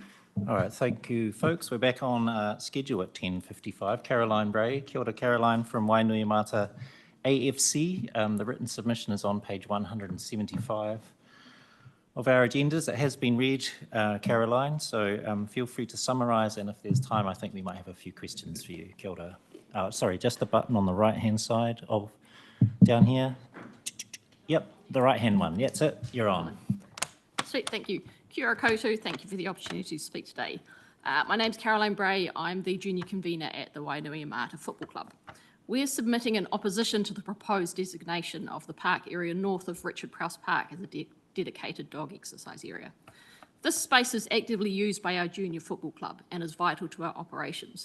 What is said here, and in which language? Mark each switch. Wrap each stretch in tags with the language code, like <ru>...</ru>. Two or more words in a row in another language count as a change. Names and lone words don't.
<en>All right, thank you, folks. We're back on schedule at 10:55. Caroline Bray,</en> <mi>kia ora</mi> <en>Caroline from Wainuiomata AFC. The written submission is on page 175 of our agendas. It has been read, Caroline, so feel free to summarise, and if there's time, I think we might have a few questions for you.</en> <mi>Kia ora.</mi> <en>Sorry, just the button on the right-hand side of down here. Yep, the right-hand one. That's it. You're on. Sweet, thank you.</en> <mi>Kia ora koutou,</mi> <en>thank you for the opportunity to speak today. My name's Caroline Bray. I'm the junior convener at the Wainuiomata Football Club. We're submitting an opposition to the proposed designation of the park area north of Richard Prowse Park as a dedicated dog exercise area. This space is actively used by our junior football club and is vital to our operations.</en>